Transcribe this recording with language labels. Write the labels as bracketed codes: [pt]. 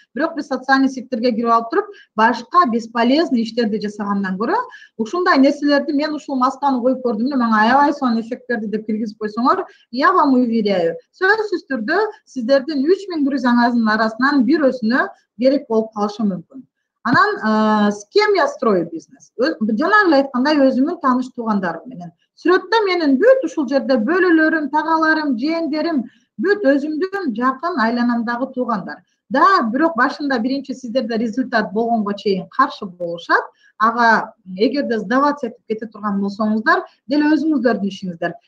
[ky] Бирок биз социальный сеттерге кирип алып туруп, башка [ru] бесполезный [ky] иштерди жасагандан көрө, ушундай нерселерди мен ушул масканы коюп көрдүм эле, мага аябай сонун эффект берди деп киргизип койсоңор, [ru] я вам уверяю, [ky] сөзсүз түрдө сиздердин 3000 друзьяңыздын арасынан бирөөсүнө керек болуп калышы мүмкүн. Анан [ru] с кем я строю бизнес? [ky] Жана эле айткандай, өзүмдүн тааныш туугандарым менен. Сүрөттө менин бүт ушул жерде бөлөлөрүм, тагаларым, жээндерим, бүт өзүмдүн жакын айланамдагы туугандар. Да, бирок башында биринчи сиздерде результат болгонго чейин каршы болушат. Ага эгерде [ru] сдаваться [ky] этип кете турган болсоңуздар, деле өзүңүздөрдүн ишиңиздер.